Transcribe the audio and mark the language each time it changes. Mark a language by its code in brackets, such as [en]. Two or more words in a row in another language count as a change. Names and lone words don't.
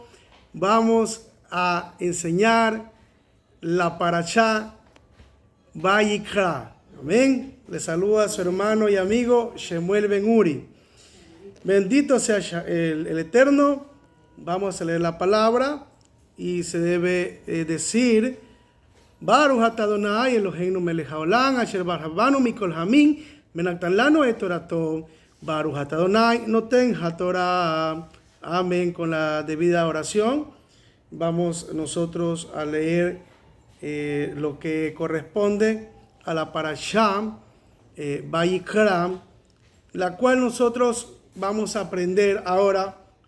[es] Vamos a enseñar la parashá Vayikra. Amén. Le saluda a su hermano y amigo Shemuel Ben Uri. Bendito sea el Eterno. Vamos a leer la palabra y se debe decir [he] ברוך אתה ה' אלהינו מלך העולם אשר בחר בנו מכל העמים ונתן לנו את תורתו. ברוך אתה ה' נותן התורה. [es] Amén. Con la debida oración vamos nosotros a leer lo que corresponde a la parashá Vayikra, la cual nosotros vamos a aprender ahora